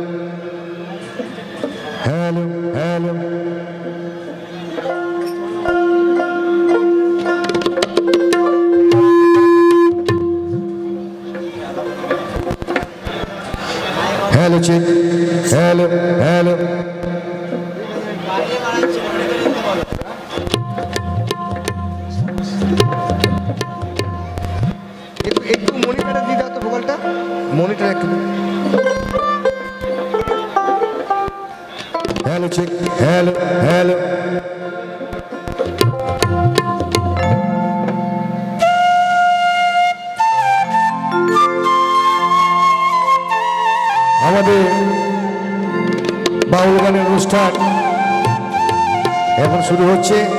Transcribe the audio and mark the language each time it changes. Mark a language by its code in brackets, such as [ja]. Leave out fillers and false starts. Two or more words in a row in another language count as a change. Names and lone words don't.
[en] Hello, hello. Hello, chick. Hello, hello. [bn] একটু মনিটরে দিয়ে দাও তো ভোকালটা, মনিটর একটু। [en] Hello, chick. Hello, hello. [bn] আমাদের বাউল গানের অনুষ্ঠান এখন শুরু হচ্ছে।